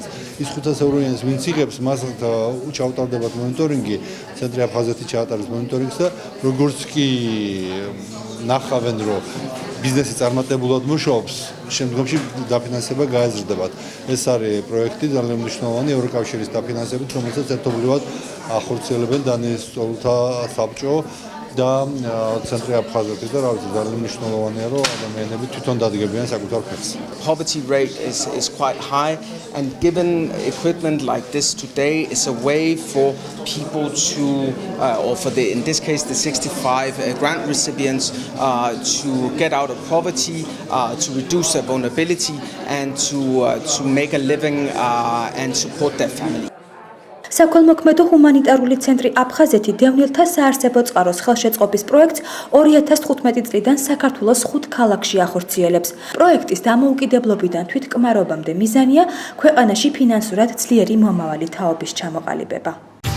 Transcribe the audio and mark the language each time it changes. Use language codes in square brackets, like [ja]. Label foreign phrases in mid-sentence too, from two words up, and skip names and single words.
[ka] ის 500 ევროიანს ვინც იღებს, მას ჩავტარდებათ მონიტორინგი, ცენტრი აფხაზეთი ჩაატარებს მონიტორინგს და როგორც კი ნახავენ, რომ ბიზნესი წარმატებულად მუშაობს, შემდგომში დაფინანსება გაეზრდებათ. ეს არის პროექტი ძალიან მნიშვნელოვანი ევროკავშირის დაფინანსებით, რომელსაც ერთობლივად ახორციელებენ დანიის სწავლულთა საბჭო და ცენტრი აფხაზეთი და რა ვიცი, ძალიან მნიშვნელოვანია, რომ ადამიანები თვითონ დადგებიან საკუთარ ხელს. [en] Poverty rate is quite high, and given equipment like this today, it's a way for people to, or for in this case, the 65 grant recipients to get out of poverty, to reduce their vulnerability, and to make a living and support their family. [ka] საქველმოქმედო ჰუმანიტარული ცენტრი აფხაზეთი დევნილთა საარსებო წყაროს ხელშეწყობის პროექტს 2015 წლიდან საქართველოს 5 ქალაქში ახორციელებს. პროექტის დამოუკიდებლობიდან თვითკმარობამდე მიზანია ქვეყანაში ფინანსურად ძლიერი მომავალი თაობის ჩამოყალიბება.